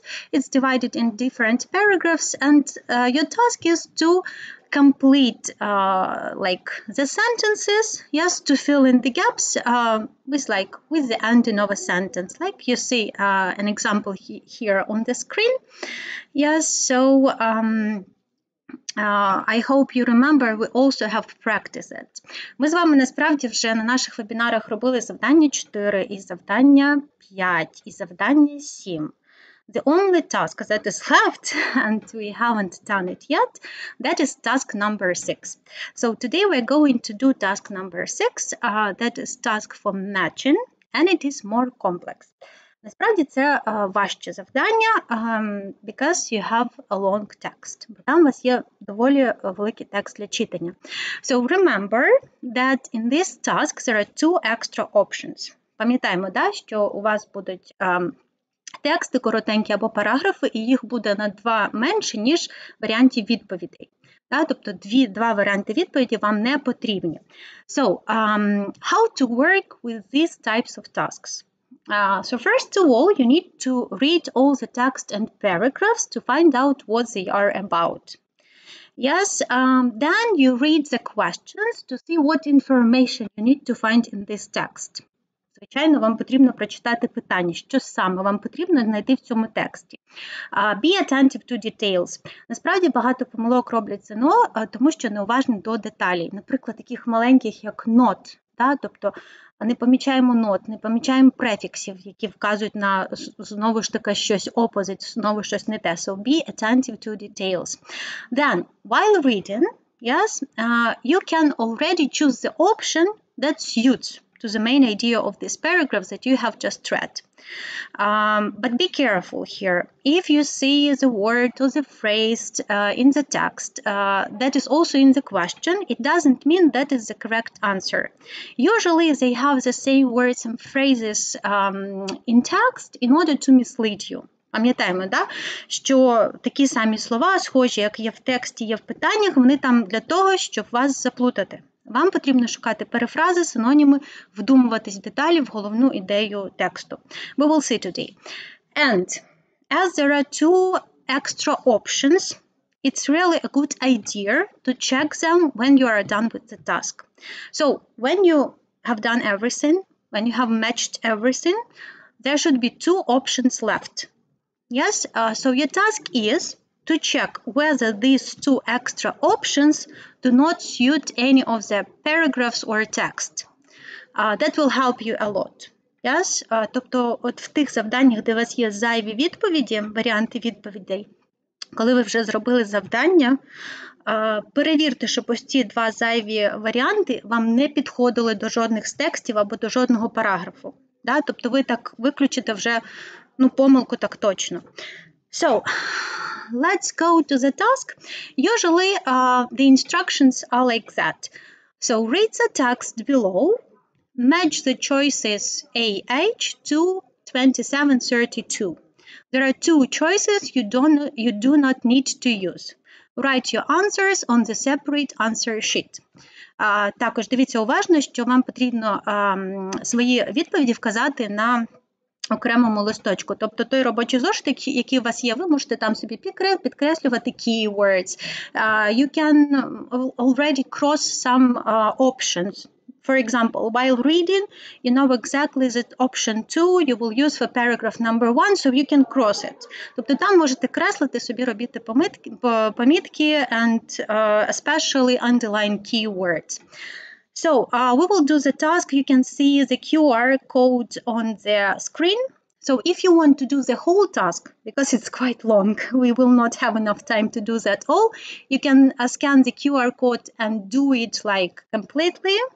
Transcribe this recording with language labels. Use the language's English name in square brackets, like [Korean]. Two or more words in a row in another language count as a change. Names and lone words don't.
[English] It's divided in different paragraphs, and your task is to complete like the sentences, yes, to fill in the gaps with the ending of a sentence, like you see an example here on the screen. Yes, so I hope you remember, we also have practiced it. [Ukrainian] Ми з вами насправді вже на наших вебінарах робили завдання 4 і завдання 5 і завдання 7. [English] The only task that is left, and we haven't done it yet, that is task number 6. So today we're going to do task number 6, that is task for matching, and it is more complex. [Ukrainian] Насправді це важче завдання, [English] because you have a long text. [Ukrainian] Бо там у вас є доволі великий текст для читання. [English] So remember that in this task there are 2 extra options. [Ukrainian] Пам'ятаємо, да, що у вас будуть тексти коротенькі або параграфи, і їх буде на 2 менше, ніж варіантів відповідей. Да, тобто 2 варіанти відповіді вам не потрібні. [English] So, how to work with these types of tasks? So first of all, you need to read all the text and paragraphs to find out what they are about. Yes, then you read the questions to see what information you need to find in this text. [Ukrainian] Звичайно, вам потрібно прочитати питання, що саме вам потрібно знайти в цьому тексті. [English] Be attentive to details. [Ukrainian] Насправді багато помилок роблять ЗНО, тому що неуважні до деталей. Наприклад, таких маленьких, як not, да? Тобто не помічаємо not, не помічаємо префіксів, які вказують на, знову ж таки, щось opposite, знову щось не те. [English] So be attentive to details. Then, while reading, yes, you can already choose the option that suits to the main idea of this paragraph that you have just read. But be careful here. If you see the word or the phrase in the text that is also in the question, it doesn't mean that is the correct answer. Usually they have the same words and phrases in text in order to mislead you. [Ukrainian] Пам'ятаємо, да, що такі самі слова, схожі, як є в тексті, є в питаннях, вони там для того, щоб вас заплутати. Вам потрібно шукати перефрази, синоніми, вдумуватись в деталі, в головну ідею тексту. [English] We will see today. And as there are 2 extra options, it's really a good idea to check them when you are done with the task. So when you have done everything, when you have matched everything, there should be 2 options left. Yes, so your task is to check whether these 2 extra options do not suit any of the paragraphs or text. That will help you a lot. Yes? [Ukrainian] Тобто от в тих завданнях, де у вас є зайві відповіді, варіанти відповідей, коли ви вже зробили завдання, перевірте, щоб ось ці 2 зайві варіанти вам не підходили до жодних з текстів або до жодного параграфу. Да? Тобто ви так виключите вже помилку так точно. [English] So, let's go to the task. Usually, the instructions are like that. So, read the text below. Match the choices AH to 2732. There are 2 choices you do not need to use. Write your answers on the separate answer sheet. [Ukrainian] Також дивіться уважно, що вам потрібно свої відповіді вказати на окремому листочку. Тобто той робочий зошит, який у вас є, ви можете там собі підкреслювати keywords. [English] You can already cross some options. For example, while reading, you know exactly that option 2 you will use for paragraph number 1, so you can cross it. [Ukrainian] Тобто там можете креслити собі, робити помітки [English] and especially underline keywords. So, we will do the task. You can see the QR code on the screen. So, if you want to do the whole task, because it's quite long, we will not have enough time to do that all, you can scan the QR code and do it like completely.